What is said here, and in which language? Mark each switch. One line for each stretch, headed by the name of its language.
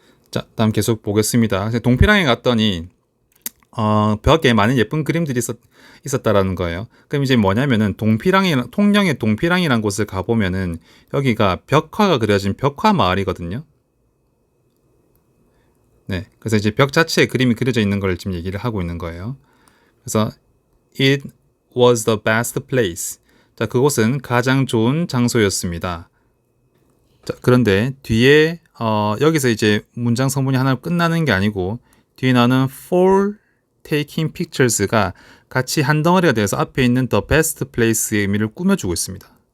Korean: 자, 다음 계속 보겠습니다. 동피랑에 갔더니 벽에 많은 예쁜 그림들이 있었다라는 거예요. 그럼 이제 뭐냐면은 통영의 동피랑이라는 곳을 가보면은 여기가 벽화가 그려진 벽화 마을이거든요. 네, 그래서 이제 벽 자체에 그림이 그려져 있는 걸 지금 얘기를 하고 있는 거예요. 그래서
English: it was the best place.
Korean: 자, 그곳은 가장 좋은 장소였습니다. 자, 그런데 뒤에 여기서 이제 문장 성분이 하나 끝나는 게 아니고 뒤에 나오는
English: for taking pictures
Korean: 가 같이 한 덩어리가 돼서 앞에 있는
English: the best place
Korean: 의 의미를 꾸며주고 있습니다.